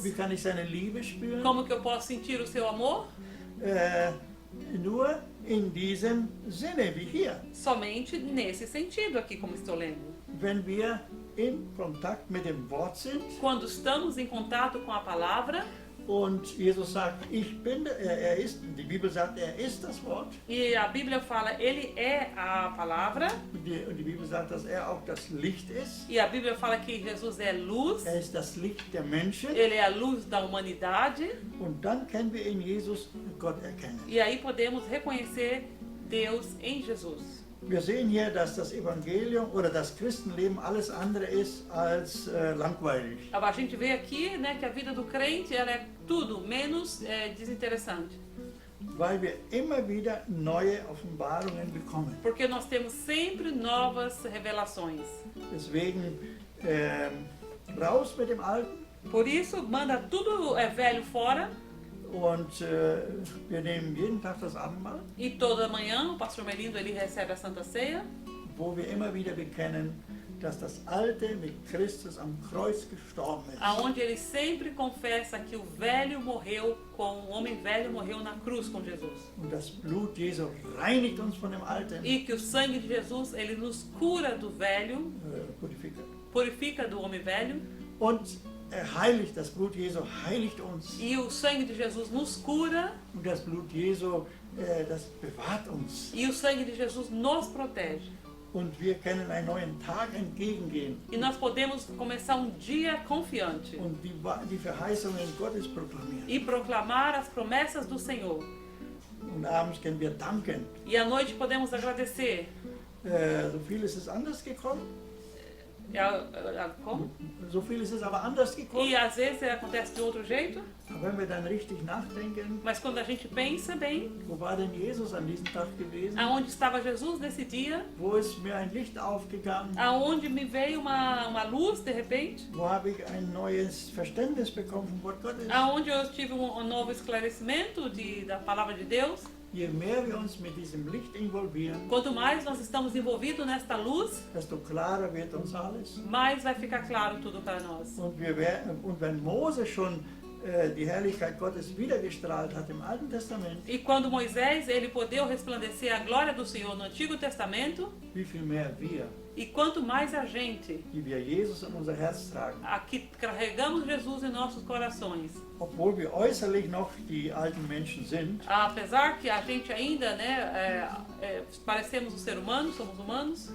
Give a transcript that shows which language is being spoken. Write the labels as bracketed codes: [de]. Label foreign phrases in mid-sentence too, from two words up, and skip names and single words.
[de] Wie kann ich seine Liebe spüren? [pt] Como que eu posso sentir o seu amor? [de] Nur in diesem Sinne, wie hier. [pt] Somente nesse sentido aqui, como estou lendo. [de] Wenn wir in Kontakt mit dem Wort sind [pt] Quando estamos em contato com a palavra, [de] und Jesus sagt, ich bin, die Bibel sagt, er ist das Wort. [pt] e a Bíblia fala, ele é a palavra, [de] Und die Bibel sagt, dass er auch das Licht ist. [pt] e a Bíblia fala que Jesus é luz, [de] Er ist das Licht der Menschen. [pt] ele é a luz da humanidade, [de] Und dann können wir in Jesus Gott erkennen. [pt] e aí podemos reconhecer Deus em Jesus. [de] Wir sehen hier, dass das Evangelium oder das Christenleben alles andere ist als langweilig. [pt] A gente vê aqui, né, que a vida do crente ela é tudo menos desinteressante. [de] Weil wir immer wieder neue Offenbarungen bekommen. [pt] Porque nós temos sempre novas revelações. [de] Deswegen raus mit dem Alten [pt] Por isso, manda tudo velho fora. [de] und wir nehmen jeden Tag das Abendmahl, [pt] E toda manhã o pastor Melindo ele recebe a Santa Ceia, [de] wo wir immer wieder bekennen, dass das Alte mit Christus am Kreuz gestorben ist. [pt] aonde ele sempre confessa que o velho morreu, o homem velho morreu na cruz com Jesus. [de] Und das Blut Jesu reinigt uns von dem Alten, [pt] E que o sangue de Jesus ele nos cura do velho, purifica do homem velho. [de] und er heiligt, das Blut Jesu heiligt uns. [pt] E o sangue de Jesus nos cura. [de] Und das Blut Jesu, das bewahrt uns. [pt] E o sangue de Jesus nos protege. [de] Und wir können einen neuen Tag entgegengehen [pt] E nós podemos começar um dia confiante [de] und die Verheißungen Gottes proklamieren. [pt] e proclamar as promessas do Senhor. [de] Und abends können wir danken. [pt] E à noite podemos agradecer. [de] So vieles ist anders gekommen. [pt] Como? [de] So vieles ist aber anders gekommen. [pt] E às vezes acontece de outro jeito, [de] Aber wenn wir dann richtig nachdenken, [pt] mas quando a gente pensa bem, [de] wo war denn Jesus an diesem Tag gewesen? [pt] aonde estava Jesus nesse dia, [de] Wo ist mir ein Licht aufgegangen? [pt] aonde me veio uma luz de repente, [de] Wo habe ich ein neues Verständnis bekommen vom Wort Gottes? [pt] aonde eu tive novo esclarecimento da palavra de Deus. [de] Je mehr wir uns mit diesem Licht involvieren, [pt] Quanto mais nós estamos envolvidos nesta luz, [de] desto klarer wird uns alles. [pt] mais vai ficar claro tudo para nós. [de] Und wenn Mose schon die Herrlichkeit Gottes wiedergestrahlt hat im Alten Testament, [pt] E quando Moisés ele podeu resplandecer a glória do Senhor no Antigo Testamento, [de] wie viel mehr wir, [pt] e quanto mais a gente [de] die wir Jesus in unser Herz tragen, [pt] aqui carregamos Jesus em nossos corações, [de] obwohl wir äußerlich noch die alten Menschen sind, [pt] apesar que a gente ainda, parecemos um ser humano, somos humanos,